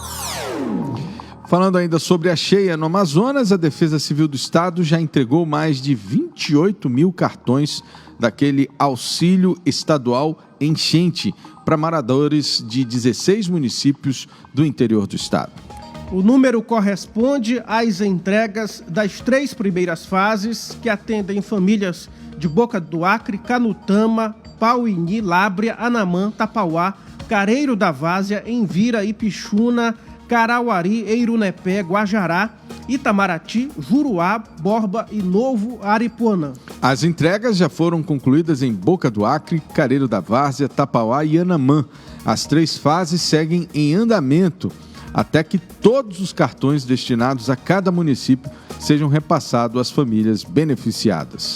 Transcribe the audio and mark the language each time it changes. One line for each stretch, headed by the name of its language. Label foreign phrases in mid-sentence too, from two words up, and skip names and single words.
Portuguese: Falando ainda sobre a cheia no Amazonas, a Defesa Civil do Estado já entregou mais de 28 mil cartões daquele auxílio estadual enchente para moradores de 16 municípios do interior do estado. O número corresponde às entregas das 3 primeiras fases, que atendem famílias de Boca do Acre, Canutama, Pauini, Lábrea, Anamã, Tapauá, Careiro da Várzea, Envira, Ipixuna, Carauari, Eirunepé, Guajará, Itamaraty, Juruá, Borba e Novo Aripuanã. As entregas já foram concluídas em Boca do Acre, Careiro da Várzea, Tapauá e Anamã. As 3 fases seguem em andamento até que todos os cartões destinados a cada município sejam repassados às famílias beneficiadas.